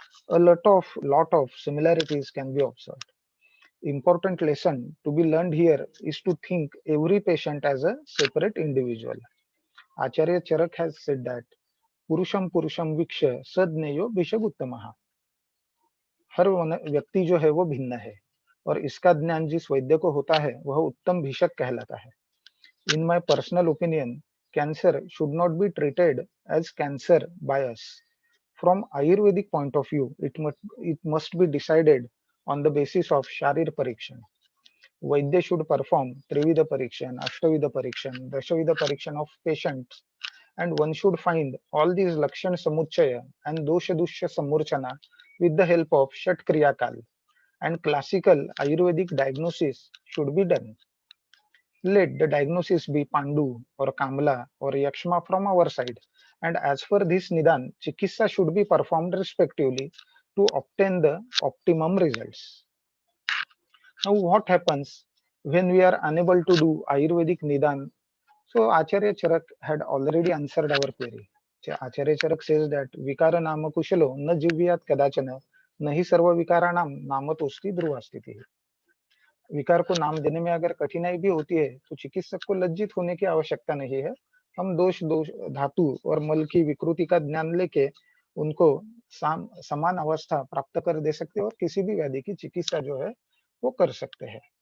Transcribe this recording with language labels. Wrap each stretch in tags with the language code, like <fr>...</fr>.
<en>A lot of similarities can be observed. Important lesson to be learned here is to think every patient as a separate individual. Acharya Charak has said that</en> <sa>Purusham Purusham Viksha Sadneyo Vishaguttamaha.</sa> <hi>हर व्यक्ति जो है वो भिन्न है, और इसका ज्ञान जिस वैद्य को होता है वह उत्तम भिषक कहलाता है।</hi> <en>In my personal opinion, cancer should not be treated as cancer by us. From Ayurvedic point of view, it must be decided on the basis of शारीर परीक्षण. वैद्य should perform त्रिविध परीक्षण, अष्टविध परीक्षण, दशविध परीक्षण of patients, and one should find all these lakshan samuchaya and dosha dushya samurchana with the help of Shat Kriya Kal, and classical Ayurvedic diagnosis should be done. Let the diagnosis be Pandu or Kamla or Yakshma from our side, and as per this Nidan, Chikitsa should be performed respectively to obtain the optimum results. Now, what happens when we are unable to do Ayurvedic Nidan? So, Acharya Charak had already answered our query. Acharya Charak says that</en> <sa>Vikara Nama Kushalo na jivyat kadachana नहीं सर्व विकाराणाम नामतोस्ति ध्रुवास्थिति.</sa> <hi>विकार को नाम देने में अगर कठिनाई भी होती है तो चिकित्सक को लज्जित होने की आवश्यकता नहीं है. हम दोष धातु और मल की विकृति का ज्ञान लेके उनको समान अवस्था प्राप्त कर दे सकते हैं और किसी भी व्याधि की चिकित्सा जो है वो कर सकते हैं.</hi>